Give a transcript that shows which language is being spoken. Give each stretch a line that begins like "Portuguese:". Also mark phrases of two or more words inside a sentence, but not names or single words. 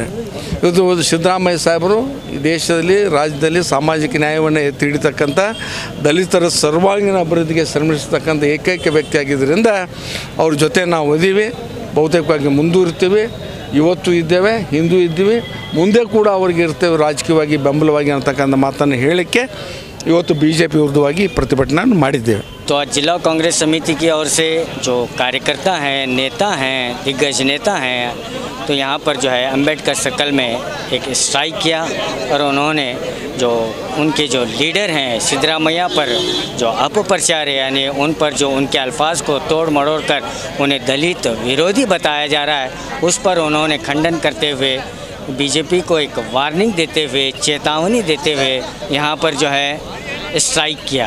Kannada: ಇವತ್ತು ಸಿದ್ದರಾಮಯ್ಯ ಸಾಹೇಬರು ಈ ದೇಶದಲ್ಲಿ ರಾಜ್ಯದಲ್ಲಿ ಸಾಮಾಜಿಕ ನ್ಯಾಯವನ್ನು ಎತ್ತಿ ಹಿಡಿತಕ್ಕಂಥ ದಲಿತರ ಸರ್ವಾಂಗೀಣ ಅಭಿವೃದ್ಧಿಗೆ ಶ್ರಮಿಸ್ತಕ್ಕಂಥ ಏಕೈಕ ವ್ಯಕ್ತಿ ಆಗಿದ್ದರಿಂದ ಅವ್ರ ಜೊತೆ ನಾವು ಇದೀವಿ, ಬಹುತೇಕವಾಗಿ ಮುಂದುವರಿತೀವಿ. ಇವತ್ತು ಇದ್ದೇವೆ, ಹಿಂದೂ ಇದ್ದೀವಿ, ಮುಂದೆ ಕೂಡ ಅವ್ರಿಗೆ ಇರ್ತೇವೆ ರಾಜಕೀಯವಾಗಿ ಬೆಂಬಲವಾಗಿ ಅಂತಕ್ಕಂಥ ಮಾತನ್ನು ಹೇಳಲಿಕ್ಕೆ ಇವತ್ತು BJP ವಿರುದ್ಧವಾಗಿ ಪ್ರತಿಭಟನೆ ಮಾಡಿದ್ದೇವೆ.
Hindi: तो आज जिला कांग्रेस समिति की ओर से जो कार्यकर्ता हैं, नेता हैं, दिग्गज नेता हैं, तो यहाँ पर जो है अंबेडकर सर्कल में एक स्ट्राइक किया और उन्होंने जो उनके जो लीडर हैं सिद्धरामैया पर जो अपप्रचार है यानी उन पर जो उनके अल्फाज को तोड़ मरोड़ कर उन्हें दलित विरोधी बताया जा रहा है, उस पर उन्होंने खंडन करते हुए BJP को एक वार्निंग देते हुए, चेतावनी देते हुए यहाँ पर जो है स्ट्राइक किया।